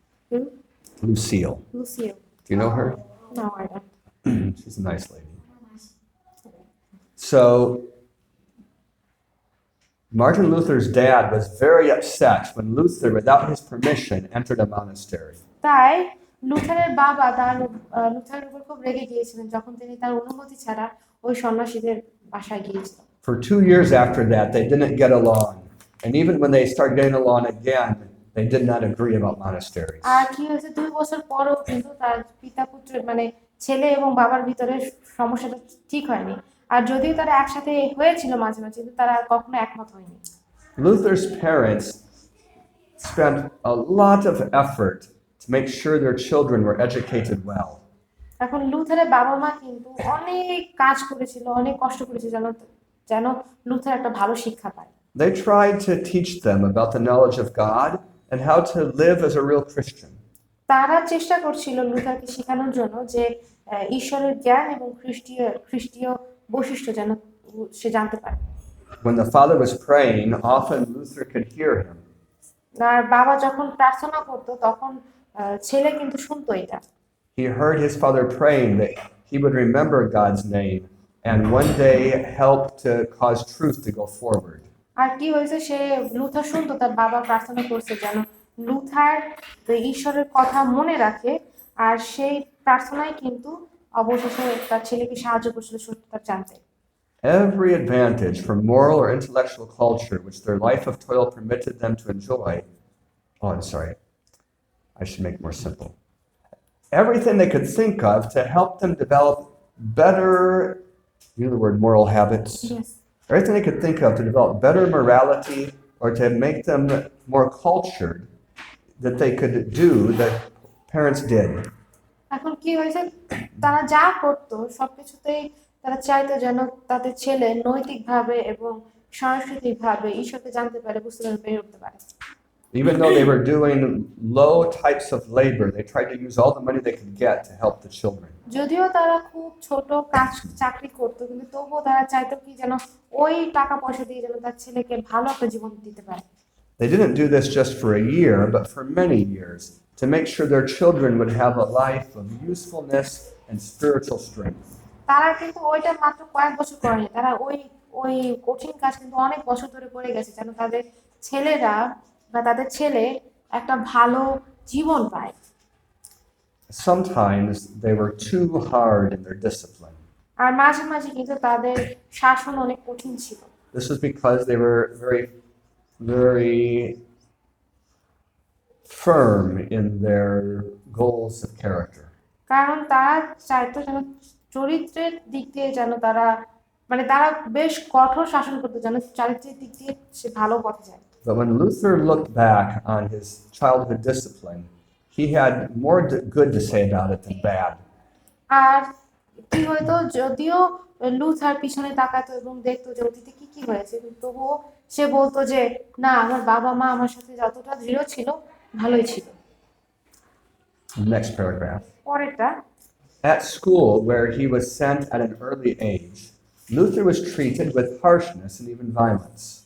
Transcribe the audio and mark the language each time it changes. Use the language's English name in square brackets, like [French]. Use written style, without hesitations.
[English] Who? Lucille. Lucille. Do you know her? No, I don't. She's a nice lady. So Martin Luther's dad was very upset when Luther, without his permission, entered a monastery. [Bangla] তাই লুথারের বাবা লুথারের উপর খুব রেগে গিয়েছিলেন যখন তিনি তার অনুমতি ছাড়া ওই সন্ন্যাসীদের বাসায় গিয়েছিলেন। [English] For 2 years after that, they didn't get along. And even when they started getting along again, they did not agree about monasteries. [Bangla] আর কি হয়েছে 2 বছর পরেও কিন্তু তার পিতা পুত্রের মানে ছেলে এবং বাবার ভিতরে সমস্যাটা ঠিক হয়নি। আর যদিও তারা একসাথে হয়েছিল মাঝে মাঝে কিন্তু তারা কখনো একমত হয়নি। [English] Luther's parents spent a lot of effort to make sure their children were educated well. [Bangla] এখন লুথারের বাবা মা কিন্তু অনেক কাজ করেছিল, অনেক কষ্ট করেছিল যেন লুথার একটা ভালো শিক্ষা পায়। [English] They tried to teach them about the knowledge of God and how to live as a real Christian. [Bangla] তারা চেষ্টা করছিল লুথারকে শেখানোর জন্য যে ঈশ্বরের জ্ঞান এবং খ্রিস্টীয় বৈশিষ্ট্য যেন সে জানতে পারে। [English] When the father was praying, often Luther could hear him. [Bangla] আর বাবা যখন প্রার্থনা করতো তখন ছেলে কিন্তু শুনতো এটা। [English] He heard his father praying that he would remember God's name and one day help to cause truth to go forward. [Bangla] আর কি হয়েছে সে লুথার শুনতো তার বাবা প্রার্থনা করছে যেন লুথার ঈশ্বরের কথা মনে রাখে আর সেই প্রার্থনায় কিন্তু অবশেষে তার ছেলেকে সাহায্য করছিল সত্যতা জানতে। [English] Every advantage from moral or intellectual culture which their life of toil permitted them to enjoy. Oh, I'm sorry. I should make it more simple. Everything they could think of to help them develop better, you know the word moral habits? Yes. Everything they could think of to develop better morality or to make them more cultured that they could do that parents did. [Bangla] এখন কি হয়েছে তারা যা করতো সবকিছুতেই তারা চাইতো যেন তাদের ছেলে নৈতিকভাবে এবং সাংস্কৃতিকভাবে ঈশ্বরকে জানতে পারে, বুঝতে পারে, বেড়ে উঠতে পারে। [English] Even though they were doing low types of labor, they tried to use all the money they could get to help the children. [Bangla] যদিও তারা খুব ছোট কাজ চাকরি করতো কিন্তু তবুও তারা চাইতো কি যেন ওই টাকা পয়সা দিয়ে যেন তার ছেলেকে ভালো একটা জীবন দিতে পারে। [English] They didn't do this just for a year, but for many years to make sure their children would have a life of usefulness and spiritual strength. [Bangla] তারা কিন্তু ওইটা মাত্র কয়েক বছর করেনি, তারা ওই কঠিন কাজ কিন্তু অনেক বছর ধরে করে গেছে যেন তাদের ছেলেরা বা তাদের ছেলে একটা ভালো জীবন পায়। [English] Sometimes they were too hard in their discipline. [Bangla] আর মাঝে মাঝে কিন্তু তাদের শাসন অনেক কঠিন ছিল। [English] This was because they were very firm in their goals of character. [Bangla] কারণ তারা চাইতো যেন চরিত্রের দিক দিয়ে যেন তারা বেশ কঠোর শাসন করতো যেন চারিত্রিক দিক দিয়ে সে ভালো পথে যায়। [English] But when Luther looked back on his childhood discipline, he had more good to say about it than bad. [Bangla] আর কি হয়তো যদিও লুথার পিছনে তাকাতো এবং দেখতো যে অতীতে কি হয়েছে কিন্তু তবুও সে বলতো যে না, আমার বাবা মা আমার সাথে যতটা দৃঢ় ছিল ভালোই ছিল। [English] Next paragraph. [Bangla] পরেরটা, [English] At school, where he was sent at an early age, Luther was treated with harshness and even violence.